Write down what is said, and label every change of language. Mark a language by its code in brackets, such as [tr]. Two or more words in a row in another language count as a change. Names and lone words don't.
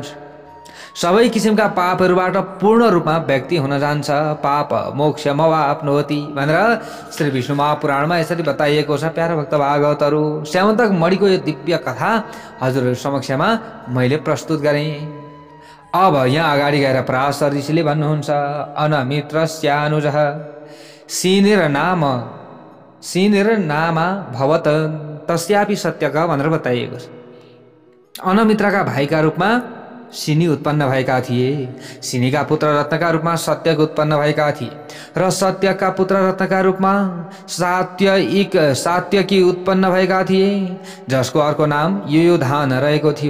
[ne] सबै किसिमका पापहरूबाट पूर्ण रूपमा व्यक्ति हुन जान्छ। [sa] पाप मोक्षमवाप्नोति [ne] भनेर श्री विष्णु महापुराणमा यसरी बताइएको छ। प्यारा भक्त भागवतहरू, स्यामन्तक मणिको यो दिव्य कथा हजुरहरू समक्षमा मैले प्रस्तुत गरेँ। अब यहाँ अगाडि गएर पराशर ऋषिले भन्नुहुन्छ, [sa] अनमित्रस्यानुजः सिनिर्नामा भवत तस्यापि सत्यका [ne] भनेर बताइएको छ। अनमित्रका भाइका रूपमा सिनी उत्पन्न भएका थिए। सिनीका पुत्र रत्नका रूपमा सत्यक उत्पन्न भएका थिए र सत्यका पुत्र रत्नका रूपमा सात्यकी उत्पन्न भएका थिए, जसको अर्को नाम युयुधान रहेको थियो।